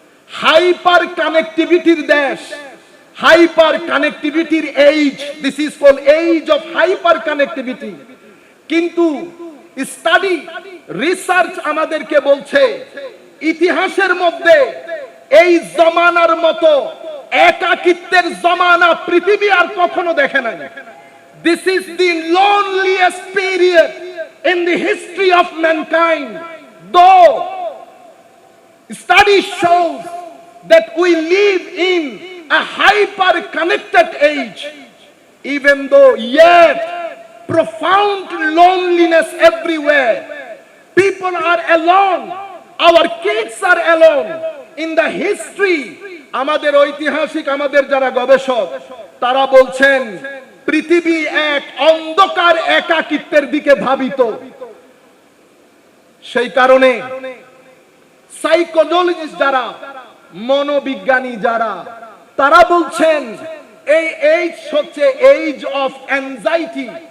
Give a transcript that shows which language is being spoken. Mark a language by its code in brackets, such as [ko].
[bn] Hyper কানেক্টিভিটির দেশ, hyper কানেক্টিভিটির age, [en] This is called age of hyper connectivity. [bn] কিন্তু study, research আমাদেরকে বলছে ইতিহাসের মধ্যে এই জমানার মতো একাকিত্বের জমানা পৃথিবী আর কখনো দেখে নাই। [en] This is the loneliest period in the history of mankind. Though study shows that we live in a hyper connected age, even though yet profound loneliness everywhere. People are alone. Our kids are alone. In the history, [bn] আমাদের ঐতিহাসিক, আমাদের যারা গবেষক, তারা বলছেন পৃথিবী এক অন্ধকার একাকিত্বের দিকে ধাবিত। সেই কারণে সাইকোলজিস্ট যারা, মনোবিজ্ঞানী যারা, তারা বলছেন এই এইজ হচ্ছে এইজ অফ অ্যাংজাইটি।